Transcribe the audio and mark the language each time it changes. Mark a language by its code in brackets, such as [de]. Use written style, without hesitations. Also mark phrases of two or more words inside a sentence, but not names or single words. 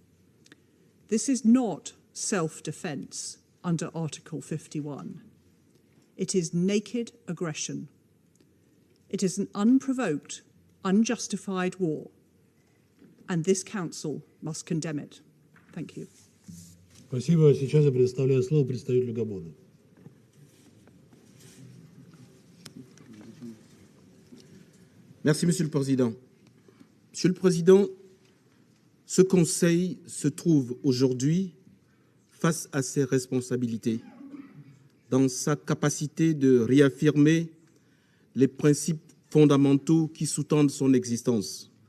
[en] This is not self-defence under Article 51. It is naked aggression. It is an unprovoked, unjustified war, and this Council must condemn it. Thank you. [ru] Спасибо. Сейчас я предоставляю слово представителю Габона. [fr] Merci, Monsieur le Président. Monsieur le Président, ce Conseil se trouve aujourd'hui face à ses responsabilités, dans sa capacité de réaffirmer les principes fondamentaux qui sous-tendent son existence.